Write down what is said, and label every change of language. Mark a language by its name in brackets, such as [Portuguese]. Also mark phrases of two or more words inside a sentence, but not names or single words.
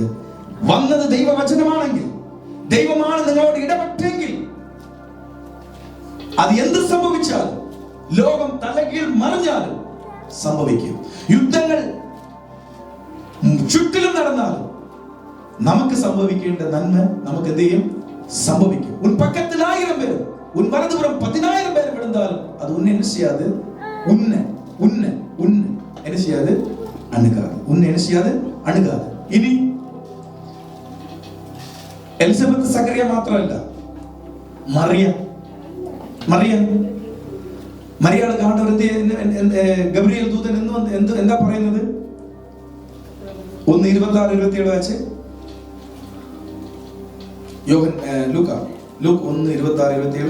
[Malayalam] വന്നത് ദൈവവചനമാണെങ്കിൽ, ദൈവമാണ് നിങ്ങളോട് ഇടപെട്ടെങ്കിൽ അത് എന്ത് സംഭവിച്ചാലും, ലോകം തലകീഴ് മറിഞ്ഞാലും സംഭവിക്കും. യുദ്ധങ്ങൾ ചുറ്റിലും നടന്നാലും നമുക്ക് സംഭവിക്കേണ്ട നന്മ നമുക്ക് എന്ത് ചെയ്യും? [Tamil] സംഭവിക്കും. உன் பக்கத்தில் 1000 பேர், உன் வலதுபுறம் 10,000 பேர் விழுந்தாலும் அது உன்னை என்ன செய்யாது? உன்னை என்ன செய்யாது? அணுகாது. உன்னை என்ன செய்யாது? அணுகாது. [Malayalam] ഇനി എലിസബത്ത് സക്കറിയ മാത്രമല്ല, മറിയാൾ കാണുന്നവർ ഗബ്രിയേൽ ദൂതൻ എന്താ പറയുന്നത്? 1:26-27 വായിച്ച്. ലൂക്ക് 1:26-27.